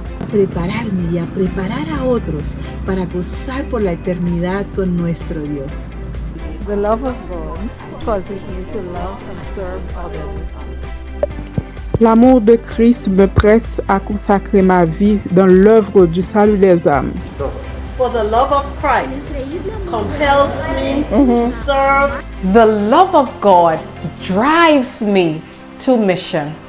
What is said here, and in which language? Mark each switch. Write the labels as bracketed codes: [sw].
[es] Prepararme y a preparar a otros para gozar por la eternidad con nuestro Dios. [en] The love of God causes me to love and serve others. [fr] L'amour de Christ me presse à consacrer ma vie dans l'œuvre du salut des âmes. [en] For the love of Christ compels me to serve. The love of God drives me to mission.